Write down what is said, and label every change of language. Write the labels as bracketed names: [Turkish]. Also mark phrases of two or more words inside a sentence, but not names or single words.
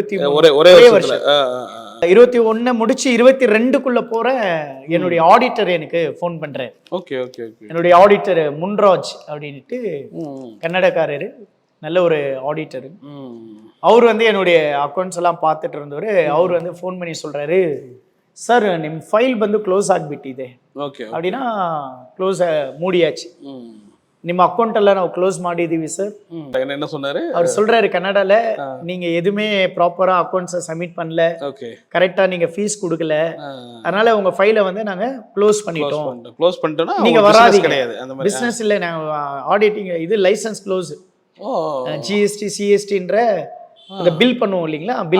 [Tamil] 21 முடிச்சு 22க்குள்ள போற என்னுடைய ஆடிட்டர் எனக்கு போன் பண்றாரு. என்னுடைய ஆடிட்டர் முன்ராஜ் அப்படின்ட்டு கன்னடக்காரரு, நல்ல ஒரு ஆடிட்டரு. அவர் வந்து என்னுடைய அக்கௌண்ட்ஸ் எல்லாம் பார்த்துட்டு இருந்தவர். அவர் வந்து போன் பண்ணி சொல்றாரு, சார் [Kannada] ನಿಮ್ಮ ಫೈಲ್ ಬಂದು ಕ್ಲೋಸ್ ಆಗಿಬಿಟ್ಟಿದೆ [Tamil] அப்படின்னா க்ளோஸ் மூடியாச்சு. [Kannada] ನಿಮ್ಮ ಅಕೌಂಟ್ ಎಲ್ಲ ನಾವು ಕ್ಲೋಸ್ ಮಾಡಿದೀವಿ ಸರ್. [Tamil] என்ன சொன்னாரு அவர் சொல்றாரு கன்னடால, நீங்க எதுவுமே ப்ராப்பரா அக்கௌண்ட்ஸை சப்மிட் பண்ணல, ஓகே கரெக்டா நீங்க ஃபீஸ் கொடுக்கல, அதனால உங்க ஃபைலை வந்து நாங்க க்ளோஸ் பண்ணிட்டோம், க்ளோஸ் பண்ணிட்டோம்னா நீங்க வராதீங்க கிடையாது அந்த மாதிரி பிசினஸ் இல்ல, நாங்க ஆடிட்டிங் இது [English] license close, [Tamil] ஜிஎஸ்டி சிஎஸ்டின்ற அந்த பில் பண்ணுவோம் இல்லைங்களா, பில்